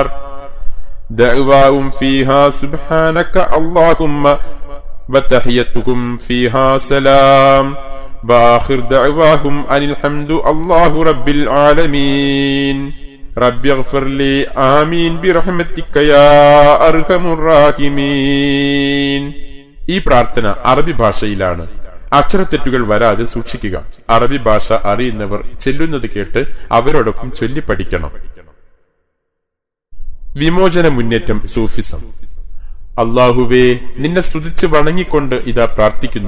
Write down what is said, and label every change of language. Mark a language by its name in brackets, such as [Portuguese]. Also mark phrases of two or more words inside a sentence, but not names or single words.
[Arabic] دعواهم فيها سبحانك اللهم وتحيتهم فيها سلام وآخر دعواهم أن الحمد الله رب العالمين. رب اغفر لي آمين برحمتك يا أرحم الراحمين. [Malayalam] ഈ പ്രാർത്ഥന അറബി ഭാഷയിലാണ്. അക്ഷരത്തെറ്റുകൾ വരാതെ സൂക്ഷിക്കുക. അറബി ഭാഷ അറിയുന്നവർ ചെല്ലുന്നത് കേട്ട് അവരോടൊപ്പം ചൊല്ലി പഠിക്കണം. വിമോചന മുന്നേറ്റം സൂഫിസം. അല്ലാഹുവേ, നിന്നെ സ്തുതിച്ച് വണങ്ങിക്കൊണ്ട് ഇതാ പ്രാർത്ഥിക്കുന്നു.